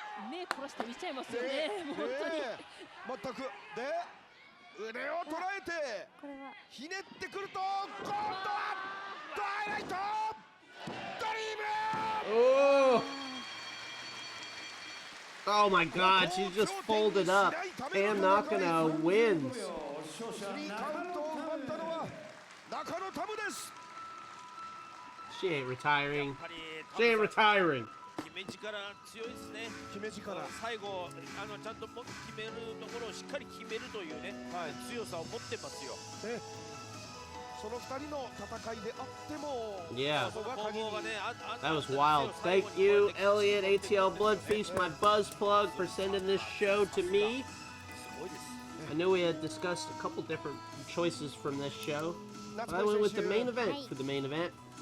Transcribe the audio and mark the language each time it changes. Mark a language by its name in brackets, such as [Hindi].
[Japanese] 目殺して見ちゃいますよね。本当に。全くで腕を捉えてひねってくると今度はトワイライトドリーム。 [English] Oh. Oh my god, she just folded up. Tam Nakano wins. She ain't retiring. She ain't retiring. [Japanese] 決め力強いですね。最後ちゃんと決めるところをしっかり決めるというね、強さを持ってますよ。その2人の戦いであっても、 [English] Yeah, that was wild. Thank you, Elliot, ATL Blood Feast, my buzz plug, for sending this show to me. I knew we had discussed a couple different choices from this show, but I went with the main event for the main event.